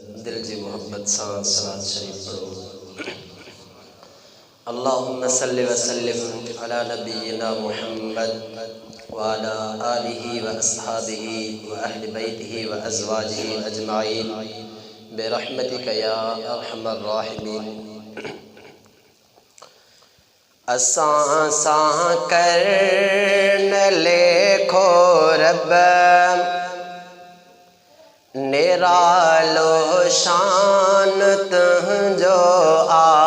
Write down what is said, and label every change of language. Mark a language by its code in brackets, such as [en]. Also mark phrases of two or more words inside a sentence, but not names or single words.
[sd] दिल जी मोहब्बत सां सलात शरीफ पढ़ो। [ar] اللهم صل وسلم على نبينا محمد وعلى آله وأصحابه وأهل بيته وأزواجه أجمعين برحمتك يا أرحم الراحمين. [sd] असां सां कर न लेखो रब निरालो शान तंहिंजो आ।